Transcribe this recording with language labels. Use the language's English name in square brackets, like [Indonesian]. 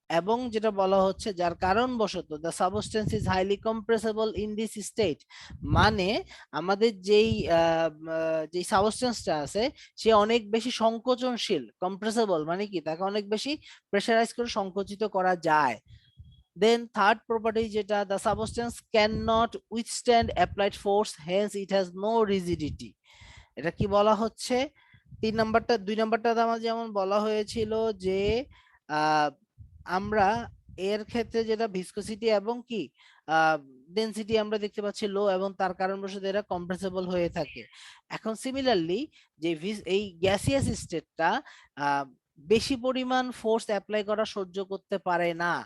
[Bangla] এবং যেটা বলা হচ্ছে যার কারণবশত [English] the substance is highly compressible in this state, [Bangla] মানে আমাদের যেই সাবস্টেন্সটা আছে সে অনেক বেশি সংকোচনশীল, কম্প্রেসেবল মানে কি তাকে অনেক বেশি প্রেসারাইজ করে সংকুচিত করা যায়। [English] Then third property [Bangla] যেটা, [English] the substance cannot withstand applied force, hence it has no rigidity। [Bangla] এটা কি বলা হচ্ছে, দুই নাম্বারটা আমার যেমন বলা হয়েছিল যে আহ আমরা এর ক্ষেত্রে যেটা ভিসকোসিটি এবং কি ডেনসিটি আমরা দেখতে পাচ্ছি লো, এবং তার কারণবশত এরা কম্প্রেসেবল হয়ে থাকে। এখন সিমিলারলি যে এই গ্যাসিয়াস স্টেটটা বেশি পরিমাণ ফোর্স অ্যাপ্লাই করা সহ্য করতে পারে না।